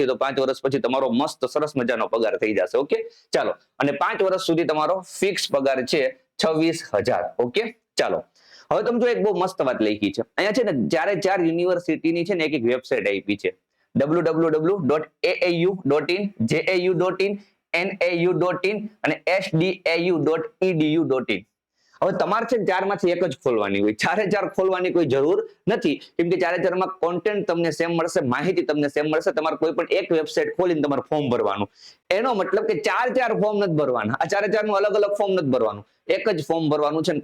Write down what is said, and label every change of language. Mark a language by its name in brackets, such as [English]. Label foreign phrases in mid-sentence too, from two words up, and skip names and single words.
[Gujarati] તો 5 વર્ષ પછી તમારો મસ્ત સરસ મજાનો પગાર થઈ જશે. ઓકે, ચાલો. અને 5 વર્ષ સુધી તમારો ફિક્સ પગાર છે 26,000. ઓકે, ચાલો. હવે તમે જો એક બહુ મસ્ત વાત લખી છે અહીંયા છે ને, 4 યુનિવર્સિટીની છે ને એક વેબસાઇટ આપી છે, www.aau.in, jau.in, nau.in અને sdau.edu.in. હવે તમારે છે 4 માંથી એક જ ખોલવાની હોય. 4 ખોલવાની કોઈ જરૂર નથી, કેમ કે 4 માં કોન્ટેન્ટ તમને સેમ મળશે, માહિતી તમને સેમ મળશે. તમારે કોઈ પણ એક વેબસાઇટ ખોલીને તમારે ફોર્મ ભરવાનું. એનો મતલબ કે 4 ફોર્મ નથી ભરવાના. આ 4 નું અલગ અલગ ફોર્મ નથી ભરવાનું, એક જ ફોર્મ ભરવાનું છે.